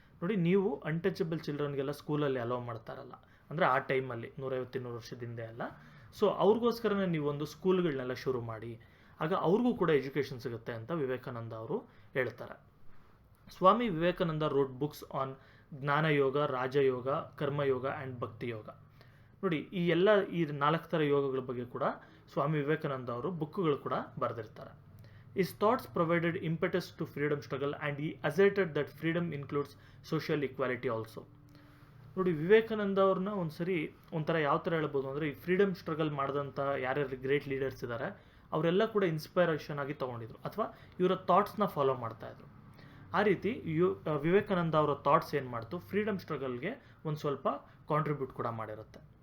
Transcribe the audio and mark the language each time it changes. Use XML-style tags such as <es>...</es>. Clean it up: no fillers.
<kn>ನೋಡಿ, ನೀವು ಅನ್ಟಚಬಲ್ ಚಿಲ್ಡ್ರನ್ಗೆಲ್ಲ ಸ್ಕೂಲಲ್ಲಿ ಅಲೋ ಮಾಡ್ತಾರಲ್ಲ, ಅಂದರೆ ಆ ಟೈಮಲ್ಲಿ 150-200 ವರ್ಷದ ಹಿಂದೆ ಅಲ್ಲ, ಸೊ ಅವ್ರಿಗೋಸ್ಕರನೇ ನೀವು ಒಂದು ಸ್ಕೂಲ್ಗಳನ್ನೆಲ್ಲ ಶುರು ಮಾಡಿ, ಆಗ ಅವ್ರಿಗೂ ಕೂಡ ಎಜುಕೇಷನ್ ಸಿಗುತ್ತೆ ಅಂತ ವಿವೇಕಾನಂದ ಅವರು ಹೇಳ್ತಾರೆ.</kn> <en>Swami Vivekananda wrote books on Jnanayoga, Rajayoga, Karmayoga and Bhakti Yoga.</en> <kn>ನೋಡಿ, ಈ 4 ಥರ ಯೋಗಗಳ ಬಗ್ಗೆ ಕೂಡ ಸ್ವಾಮಿ ವಿವೇಕಾನಂದ ಅವರು ಬುಕ್ಗಳು ಕೂಡ ಬರೆದಿರ್ತಾರೆ.</kn> <en>His thoughts provided impetus to freedom struggle and he asserted that freedom includes social equality also.</en> <kn>ನೋಡಿ, ವಿವೇಕಾನಂದ ಅವ್ರನ್ನ ಒಂದ್ಸರಿ ಒಂಥರ ಯಾವ ಥರ ಹೇಳ್ಬೋದು ಅಂದರೆ, ಈ ಫ್ರೀಡಮ್ ಸ್ಟ್ರಗಲ್ ಮಾಡಿದಂಥ ಯಾರ್ಯಾರು ಗ್ರೇಟ್ ಲೀಡರ್ಸ್ ಇದ್ದಾರೆ ಅವರೆಲ್ಲ ಕೂಡ ಇನ್ಸ್ಪೈರೇಷನ್ ಆಗಿ ತೊಗೊಂಡಿದ್ರು, ಅಥವಾ ಇವರ ಥಾಟ್ಸ್ನ ಫಾಲೋ ಮಾಡ್ತಾಯಿದ್ರು. ಆ ರೀತಿ ವಿವೇಕಾನಂದ ಅವರ ಥಾಟ್ಸ್ ಏನು ಮಾಡ್ತು, ಫ್ರೀಡಮ್ ಸ್ಟ್ರಗಲ್ಗೆ ಒಂದು ಸ್ವಲ್ಪ ಕಾಂಟ್ರಿಬ್ಯೂಟ್ ಕೂಡ ಮಾಡಿರುತ್ತೆ.</kn>